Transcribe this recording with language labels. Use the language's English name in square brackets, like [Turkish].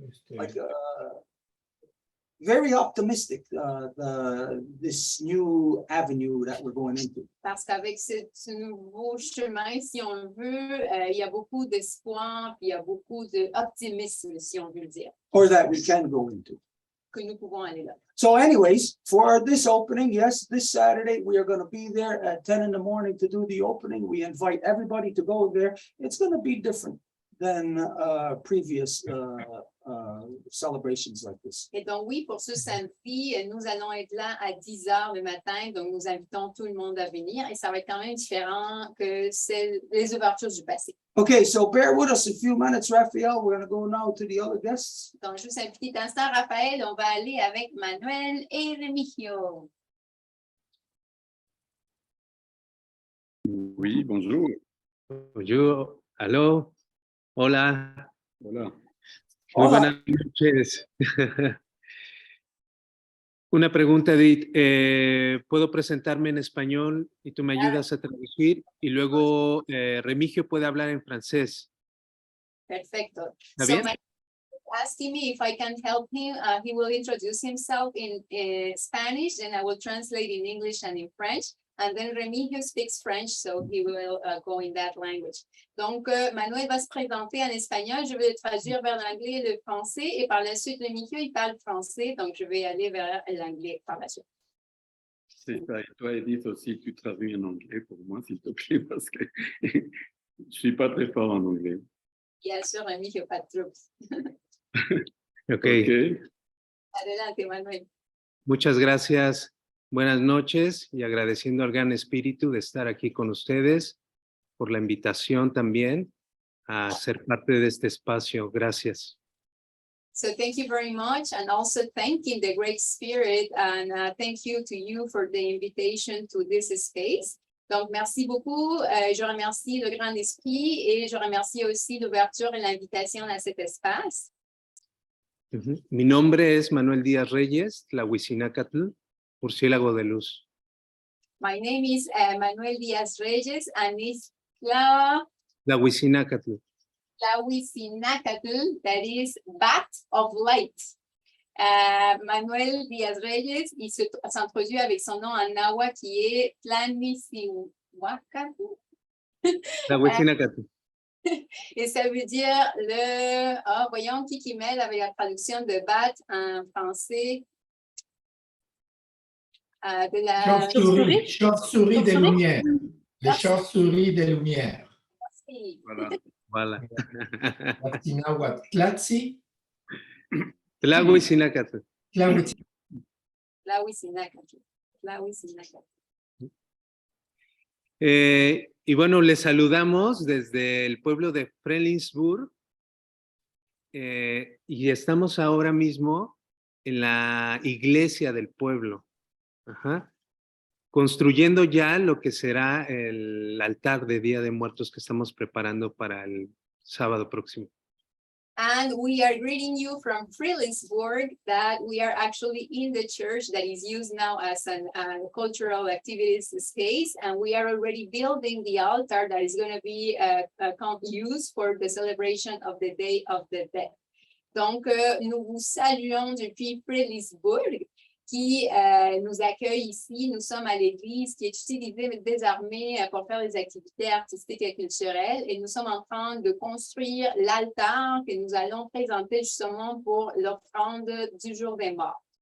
[English] like very optimistic, this new avenue that we're going into. [French] Parce qu'avec ce nouveau chemin, si on veut, il y a beaucoup d'espoir, puis il y a beaucoup d'optimisme, si on veut le dire, [English] Or that we can go into. [French] que nous pouvons aller là. [English] So anyways, for this opening, yes, this Saturday, we are going to be there at 10 in the morning to do the opening. We invite everybody to go there. It's going to be different than previous celebrations like this. [French] Et donc oui, pour ce samedi, nous allons être là à 10 heures le matin, donc nous invitons tout le monde à venir et ça va être quand même différent que les ouvertures du passé. [English] Okay, so bear with us a few minutes, Raphael. We're going to go now to the other guests. [French] Donc, juste un petit instant, Raphaël, on va aller avec Manuel et Remigio. Oui, bonjour. Bonjour, [Spanish] aló, hola, Hola. muy Hola. buenas noches. Una pregunta, Edith. ¿Puedo presentarme en español y tú me ayudas a traducir? Y luego Remigio puede hablar en francés. Perfecto. ¿Está [English] So [Spanish] bien? [English] my asking me if I can help him. He will introduce himself in Spanish, and I will translate in English and in French. And then Remigio speaks French, so he will go in that language. [French] Donc, Manuel va se présenter en espagnol. Je vais le traduire vers l'anglais et le français. Et par la suite, Remigio, il parle français. Donc, je vais aller vers l'anglais par la suite. C'est ça. Et toi, Edith, aussi, tu traduis en anglais pour moi, s'il te plaît, parce que je ne suis pas très fort en anglais. Bien sûr, Remigio, pas de troubles. Ok. [Spanish] Adelante, Manuel. Muchas gracias. Buenas noches y agradeciendo al Gran Espíritu de estar aquí con ustedes por la invitación también a ser parte de este espacio. Gracias. [English] So thank you very much, and also thanking the Great Spirit, and thank you to you for the invitation to this space. [French] Donc, merci beaucoup. Je remercie le Grand Esprit et je remercie aussi l'ouverture et l'invitation à cet espace. [Spanish] Mi nombre es Manuel Díaz Reyes, Tlahuizinacatl, murciélago de luz. [English] My name is Manuel Díaz Reyes, and it's Tlahuizinacatl. Tlahuizinacatl, that is bat of light. [French] Manuel Díaz Reyes, il s'introduit avec son nom en náhuatl qui est Tlahuizinacatl. Tlahuizinacatl. Et ça veut dire le... Ah, voyons qui m'aide avec la traduction de bat en français. De la... Chauve-souris, chauve-souris des Chauve-souris? lumières. Les chauves-souris des lumières. Voilà. Latinahuatl. Tlatzi, Tlahuizinacatl. Tlahuitzi. Tlahuizinacatl. Tlahuizinacatl. [Spanish] Y bueno, les saludamos desde el pueblo de Frelingsburg y estamos ahora mismo en la iglesia del pueblo, construyendo ya lo que será el altar de Día de Muertos que estamos preparando para el sábado próximo. [English] And we are greeting you from Frelingsburg, that we are actually in the church that is used now as an cultural activities space. And we are already building the altar that is going to be used for the celebration of the Day of the Dead. [French] Donc, nous vous saluons depuis Frelingsburg, qui nous accueille ici. Nous sommes à l'église qui est utilisée désormais pour faire des activités artistiques et culturelles, et nous sommes en train de construire l'altar que nous allons présenter justement pour l'offrande du jour des morts.